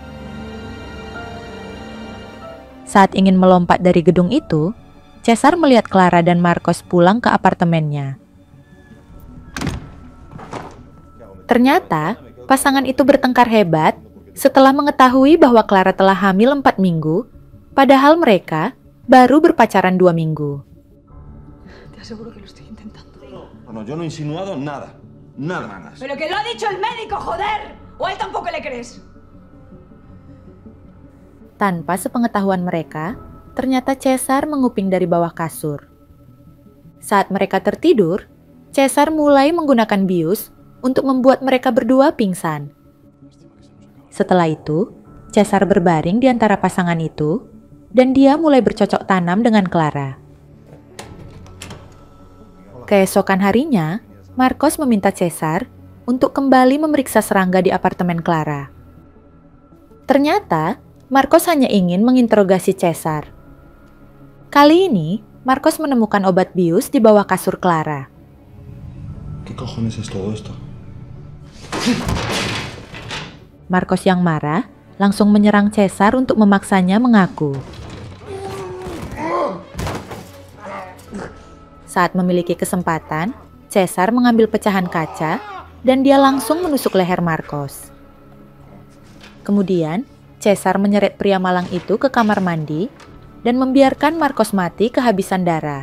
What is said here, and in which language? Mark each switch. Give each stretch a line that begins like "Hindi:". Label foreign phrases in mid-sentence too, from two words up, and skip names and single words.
Indonesian: Saat ingin melompat dari gedung itu, Cesar melihat Clara dan Marcos pulang ke apartemennya. Ternyata, pasangan itu bertengkar hebat setelah mengetahui bahwa Clara telah hamil 4 minggu, padahal mereka baru berpacaran 2 minggu.
Spanish: Te aseguro que lo estoy intentando. No, yo no he insinuado nada. Nada más. ¡Pero que lo ha dicho el médico, joder! ¿O a él tampoco le crees?
Indonesian: Tanpa sepengetahuan mereka, ternyata Caesar menguping dari bawah kasur. Saat mereka tertidur, Caesar mulai menggunakan bius untuk membuat mereka berdua pingsan. Setelah itu, Caesar berbaring di antara pasangan itu, dan dia mulai bercocok tanam dengan Clara. Keesokan harinya, Marcos meminta Caesar untuk kembali memeriksa serangga di apartemen Clara. Ternyata, Marcos hanya ingin menginterogasi Caesar. Kali ini, Marcos menemukan obat bius di bawah kasur Clara.
Spanish: ¿Qué cojones es todo esto?
Indonesian: Marcos yang marah langsung menyerang Caesar untuk memaksanya mengaku. Saat memiliki kesempatan, Caesar mengambil pecahan kaca dan dia langsung menusuk leher Marcos. Kemudian, Caesar menyeret pria malang itu ke kamar mandi dan membiarkan Marcos mati kehabisan darah.